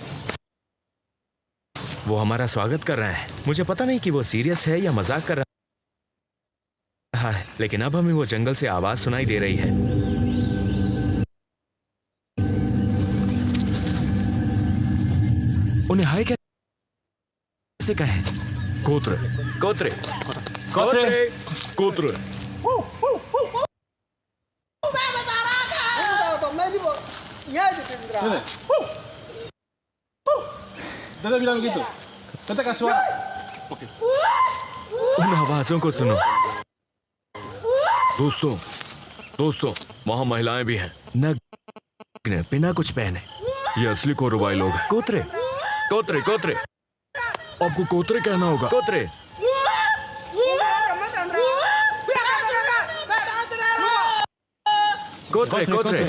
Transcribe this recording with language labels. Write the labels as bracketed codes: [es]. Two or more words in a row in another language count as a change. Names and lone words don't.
[hi] वो हमारा स्वागत कर रहे हैं। मुझे पता नहीं कि वो सीरियस है या मजाक कर रहा है, लेकिन अब हमें वो जंगल से आवाज सुनाई दे रही है। उन्हें हाय कैसे कहें? कोतरे, कोतरे, कोतरे, कोतरे। [id] Dia bilang begitu. Katakan suara. Oke. [hi] उन आवाजों को सुनो। दोस्तों, वहाँ महिलाएं भी हैं। नग्न, बिना कुछ पहने। ये असली कोरवाई लोग हैं। कोतरे, कोतरे, कोतरे। आपको कोतरे कहना होगा। कोतरे। कोतरे, कोतरे,